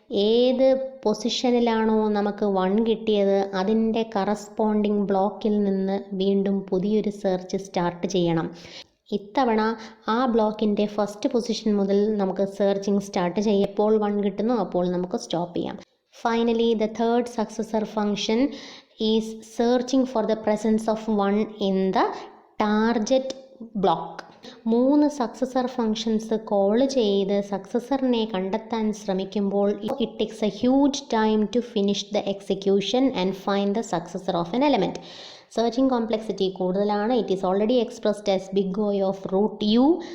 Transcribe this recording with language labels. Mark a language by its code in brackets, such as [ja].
[ml] ഏത് പൊസിഷനിലാണോ നമുക്ക് 1 കിട്ടിയത് അതിൻ്റെ കറസ്പോണ്ടിങ് ബ്ലോക്കിൽ നിന്ന് വീണ്ടും പുതിയൊരു സെർച്ച് സ്റ്റാർട്ട് ചെയ്യണം. ഇത്തവണ ആ ബ്ലോക്കിൻ്റെ ഫസ്റ്റ് പൊസിഷൻ മുതൽ നമുക്ക് സെർച്ചിങ് സ്റ്റാർട്ട് ചെയ്യാം. എപ്പോൾ 1 കിട്ടുന്നു അപ്പോൾ നമുക്ക് സ്റ്റോപ്പ് ചെയ്യാം. [en] Finally, the third successor function is searching for the presence of 1 in the target block. [ml] 3 successor functions call ചെയ്ത് സക്സസറിനെ കണ്ടെത്താൻ ശ്രമിക്കുമ്പോൾ [en] It takes a huge time to finish the execution and find the successor of n element. [ml] Searching complexity കൂടുതലാണ്. [en] It is already expressed as big O of root u.